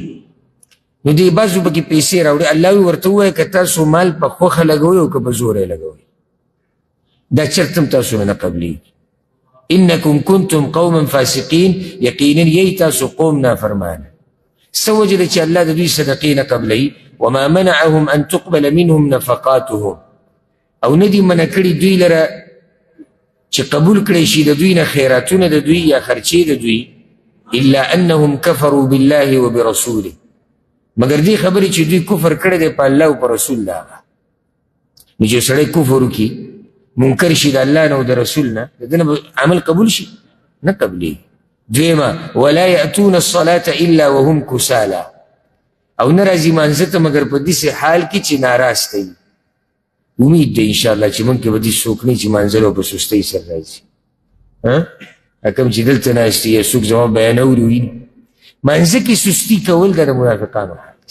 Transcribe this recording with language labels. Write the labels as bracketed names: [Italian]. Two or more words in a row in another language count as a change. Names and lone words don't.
[Pashto] نو دې بعضو پکې پیسې راوړي. الله وی ورته ووایه که تاسو مال په خوښه لګوئ او که په زوره یې لګوئ، دا چرته هم تاسو نه قبلیږي. [Arabic] انکم کنتم قوما فاسقین، [Pashto] یقینا یی تاسو قوم نافرمانه. څه وجه ده چې الله د دوی صدقې نه قبلوي؟ [Arabic] وما منعهم ان تقبل منهم نفقاتهم، [Pashto] او نه دي منع کړي دوی لره چې قبول کړی شي د دوی نه خیراتونه د دوی یا خرچې د دوی، [Arabic] الا انهم کفروا بالله وبرسوله، [Pashto] مگر دې خبرې چې دوی کفر کړی دی په الله او په رسول د هغه. نو چې سړی کفر وکړي، منکر شي د الله نه او د رسول نه، د ده نه عمل قبول شي؟ نه قبلېږي. دویمه [Arabic] ولا یأتون الصلاة الا وهم کسالا، [Pashto] او نه راځي مانځه ته مګر په داسې حال کې چې ناراسته وي. امید دی انشاءالله چې موږ کې به داسې څوک نه وي چې مانځلو په سستۍ سره راځي. کوم چې دلته ناست یا څوک زما بیان اوري ویني، مانځه کې سستي کول دا د منافقانو حال دی.